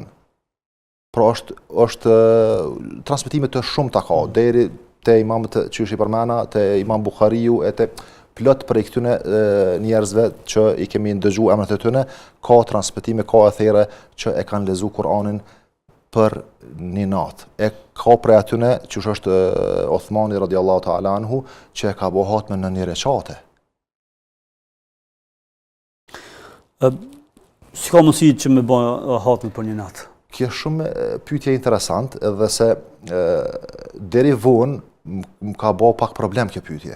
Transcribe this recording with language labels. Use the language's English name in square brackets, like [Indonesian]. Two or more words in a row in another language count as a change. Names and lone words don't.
[Albanian] Pra është transmetime të shumta ka, deri te imamët që i përmena, te Imam Buhariu e te plot për këtyne njerëzve që i kemi ndëgju emrat e tyre, ka transmetime, ka e thera që e kanë lexuar Kur'anin për një natë. E ka prej atyne që është Uthmani [Arabic] رضي الله تعالى عنه [Albanian] që e ka bë hatme në një recate. Si ka mundësi që me bë hatme për një natë? Kjo shumë pyetje interesant edhe se deri vonë më ka bë pak problem kjo pyetje.